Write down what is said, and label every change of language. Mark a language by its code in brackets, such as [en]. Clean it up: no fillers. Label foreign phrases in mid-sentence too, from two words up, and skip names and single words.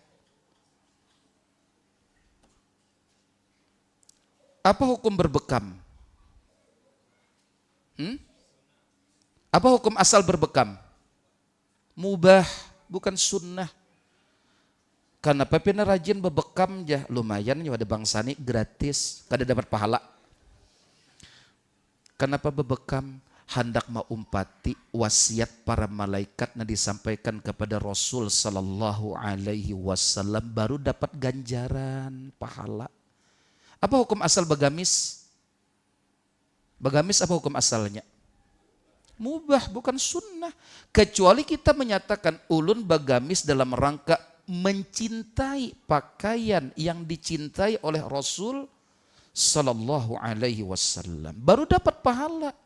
[id] Apa hukum berbekam? Apa hukum asal berbekam? [bjn] Mubah, bukan sunnah. Karena pepena rajin bebekam jah, lumayan ya ada Bang Sani gratis, kada dapat pahala. [id] Kenapa bebekam? Hendak maumpati wasiat para malaikat yang disampaikan kepada Rasul [ar] صلى الله عليه وسلم, [id] baru dapat ganjaran pahala. Apa hukum asal begamis? Begamis apa hukum asalnya? Mubah, bukan sunnah. Kecuali kita menyatakan ulun bagamis dalam rangka mencintai pakaian yang dicintai oleh Rasul [ar] صلى الله عليه وسلم, [id] baru dapat pahala.